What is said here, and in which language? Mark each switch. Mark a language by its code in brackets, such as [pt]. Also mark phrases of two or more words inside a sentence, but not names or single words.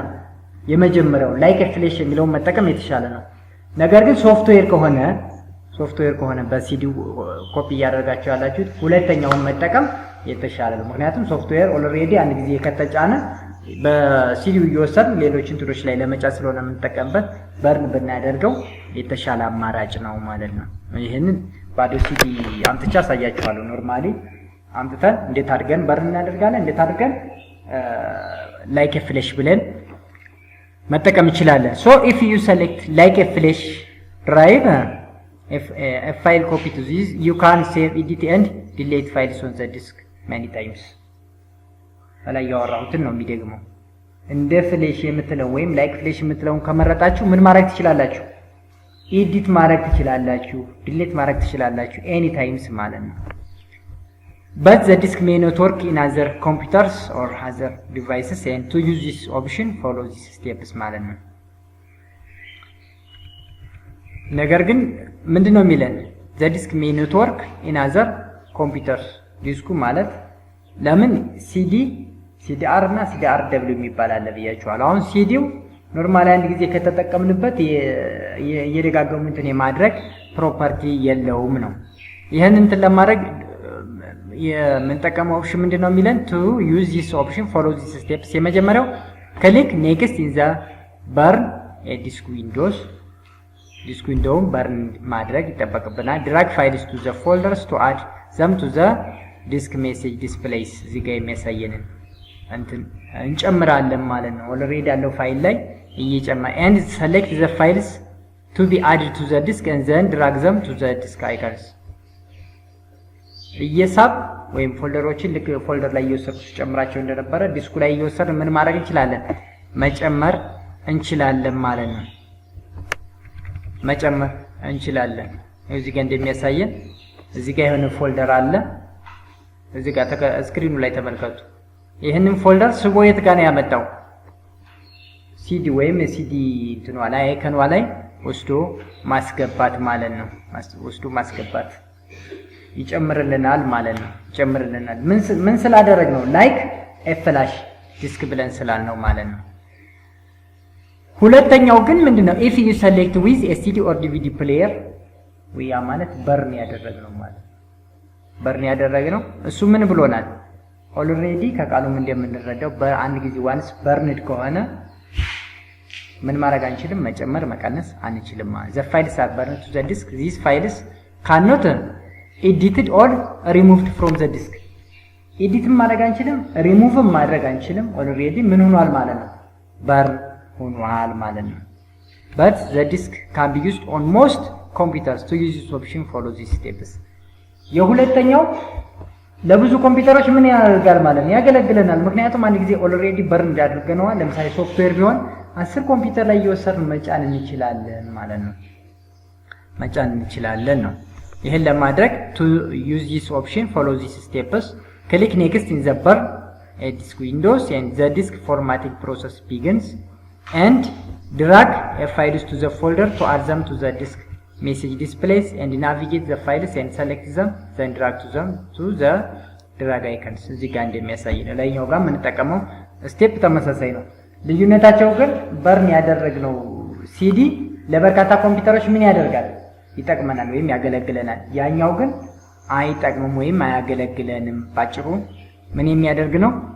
[am] የመጀመሪያው [en] like flash [am] የሚለውን መጠቀም የተሻለ ነው። ነገር ግን ሶፍትዌር ከሆነ በሲዲው ኮፒ እያደረጋችሁ ያላችሁት ሁለተኛውን መጠቀም የተሻለ ነው። ምክንያቱም ሶፍትዌር ኦልሬዲ አንድ ጊዜ ከተጫነ በሲዲው እየወሰድን ሌሎች እንትኖች ላይ ለመጫን ስለሆነ የምንጠቀምበት በርን ብናደርገው የተሻለ አማራጭ ነው ማለት ነው። ይሄንን ባዶ ሲዲ አምጥቻ አሳያችኋለሁ። ኖርማሊ አምጥተን እንዴት አድርገን በርን እናደርጋለን፣ እንዴት አድርገን [en] like flash [am] ብለን መጠቀም እንችላለን። [en] so if you select like flash drive a file copy to this you can save edit and delete files on the disk many times [am] ላይ ያወራሁትን ነው የሚደግመው። እንደ ፍሌሽ የምትለው ወይም [en] like flash [am] የምትለውን ከመረጣችሁ ምን ማድረግ ትችላላችሁ? ኤዲት ማድረግ ትችላላችሁ፣ ዲሊት ማድረግ ትችላላችሁ [en] any times [am] ማለት ነው። [en] but the disk may not work in other computers or other devices and to use this option follow these steps [am] ማለት ነው። ነገር ግን ምንድነው የሚለን? [en] the disk may not work in other computers [am] ዲስኩ ማለት ለምን ሲዲአር እና ሲዲአር ደብሊው የሚባል አለ ብያችኋለሁ። አሁን ሲዲው ኖርማሊ አንድ ጊዜ ከተጠቀምንበት የደጋገሙ እንትን የማድረግ ፕሮፐርቲ የለውም ነው። ይሄን እንትን ለማድረግ የምንጠቀመው ኦፕሽን ምንድነው የሚለን? [en] to use this option follow these steps። የመጀመሪያው click next in the burn a disk windows [am] ዲስክ ዊንዶውን በርን ማድረግ ይጠበቅብናል። [en] drag files to the folders to add them to the disk message displays [am] እዚህ ጋር የሚያሳየንን እንትን እንጨምራለን ማለት ነው። ኦልሬዲ ያለው ፋይል ላይ እየጨመረ [en] and select the files to be added to the disk and then drag them to the disk icons [am] እየሳብ ወይም ፎልደሮችን ልክ ፎልደር ላይ እየወሰድኩ ጨምራቸው እንደነበረ ዲስኩ ላይ እየወሰድን ምን ማድረግ እንችላለን? መጨመር እንችላለን ማለት ነው። መጨመር እንችላለን። እዚህ ጋር እንደሚያሳየን እዚህ ጋር የሆነ ፎልደር አለ። እዚህ ጋር ስክሪኑ ላይ ተመልከቱ። ይህንን ፎልደር ስቦ የት ጋር ነው ያመጣው? ሲዲ ወይም ሲዲ እንትኗ ላይ አይከኗ ላይ ወስዶ ማስገባት ማለት ነው። ወስዶ ማስገባት ይጨምርልናል ማለት ነው። ይጨምርልናል ምን ስላደረግ ነው? ላይክ ፍላሽ ዲስክ ብለን ስላልነው ማለት ነው። ሁለተኛው ግን ምንድነው? [en] if you select with a CD or DVD player [am] ያ ማለት በርን ያደረግነው ማለት በርን ያደረግነው እሱ ምን ብሎናል? ኦልሬዲ ከቃሉም እንደምንረዳው በአንድ ጊዜ [en] once burned [am] ከሆነ ምን ማድረግ አንችልም? መጨመር መቀነስ አንችልም ማለት [en] the files are burned to the disk [am] these files cannot edited or removed from the disk ኤዲት ማድረግ አንችልም፣ ሪሙቭ ማድረግ አንችልም። ኦልሬዲ ምን ሆኗል ማለት ነው? በርን ሆኗል ማለት ነው። [en] but the disk can be used on most computers to use this option follow these steps [am] የሁለተኛው ለብዙ ኮምፒውተሮች ምን ያደርጋል ማለት ነው? ያገለግለናል። ምክንያቱም አንድ ጊዜ ኦልሬዲ በርን እንዳደረግነዋል። ለምሳሌ ሶፍትዌር ቢሆን 10 ኮምፒውተር ላይ እየወሰድን መጫን እንችላለን ማለት ነው። መጫን እንችላለን ነው። ይሄን [en] ለማድረግ to use this option follow these steps click next in the burn disk windows and the disk formatting process begins and drag files to the folder to add them to the disk message displays and navigate the files and select them then drag them to the drag icons [am] እዚህ ጋር እንደሚያሳይ ነው። ላይኛው ጋር የምንጠቀመው ስቴፕ ተመሳሳይ ነው። ልዩነታቸው ግን በርን ያደረግነው ሲዲ ለበርካታ ኮምፒውተሮች ምን ያደርጋል? ይጠቅመናል ወይም ያገለግለናል። ያኛው ግን አይጠቅምም ወይም አያገለግለንም። ባጭሩ ምን የሚያደርግ ነው?